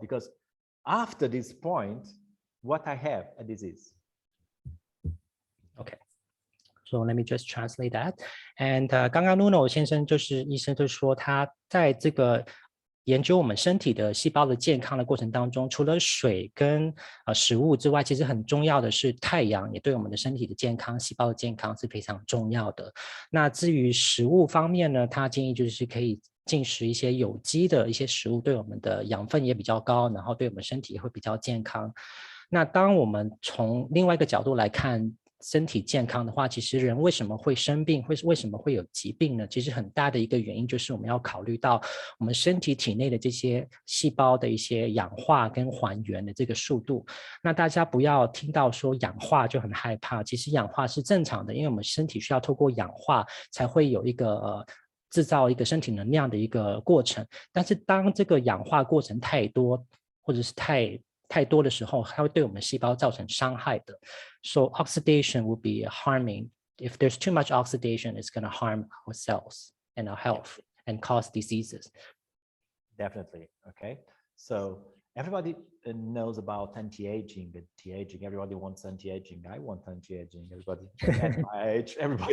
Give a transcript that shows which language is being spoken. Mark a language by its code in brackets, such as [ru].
[en] Because after this point, what I have a disease. Okay. So let me just translate that. [zh] And 刚刚 Nuno 先生医生就说他在这个研究我们身体的细胞的健康的过程当中，除了水跟食物之外，其实很重要的是太阳，也对我们的身体的健康、细胞的健康是非常重要的。那至于食物方面呢，他建议就是可以进食一些有机的一些食物，对我们的养分也比较高，然后对我们身体也会比较健康。那当我们从另外一个角度来看身体健康的话，其实人为什么会生病，为什么会有疾病呢？其实很大的一个原因就是我们要考虑到我们身体体内的这些细胞的一些氧化跟还原的这个速度。那大家不要听到说氧化就很害怕，其实氧化是正常的，因为我们身体需要透过氧化才会有一个制造一个身体能量的一个过程。但是当这个氧化过程太多，或者是太多的时候，它会对我们细胞造成伤害的。 [en] So oxidation will be harming. If there's too much oxidation, it's going to harm our cells and our health and cause diseases. Definitely. Okay. So everybody knows about anti-aging. Anti-aging. Everybody wants anti-aging. I want anti-aging. Everybody at my age. Everybody.